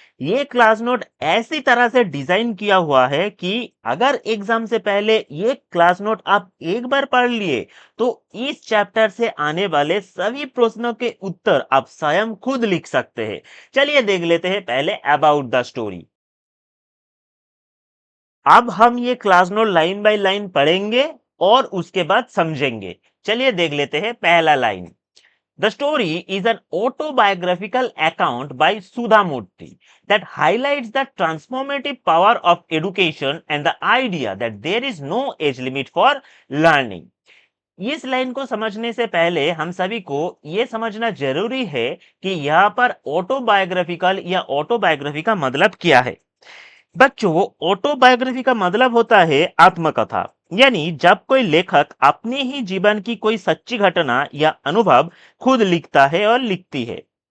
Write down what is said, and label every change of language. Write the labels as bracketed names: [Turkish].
[Hindi] ये class note ऐसी तरह से डिजाइन किया हुआ है कि अगर एग्जाम से पहले ये क्लास नोट आप एक बार पढ़ लिए तो इस चैप्टर से आने वाले सभी प्रश्नों के उत्तर आप स्वयं खुद लिख सकते हैं। चलिए देख लेते हैं पहले [English] About the story. [Hindi] अब हम ये class note [English] line by line [Hindi] पढ़ेंगे और उसके बाद समझेंगे। चलिए देख लेते हैं पहला line. [English] The story is an autobiographical account by Sudha Murthy that highlights the transformative power of education and the idea that there is no age limit for learning। [Hindi] इस लाइन को समझने से पहले हम सभी को यह समझना जरूरी है कि यहाँ पर ऑटोबायोग्राफिकल या ऑटोबायोग्राफी का मतलब क्या है। बच्चों, ऑटोबायोग्राफी का मतलब होता है आत्मकथा। यानी जब कोई लेखक अपने ही जीवन की कोई सच्ची घटना या अनुभव खुद लिखता है और लिखती है।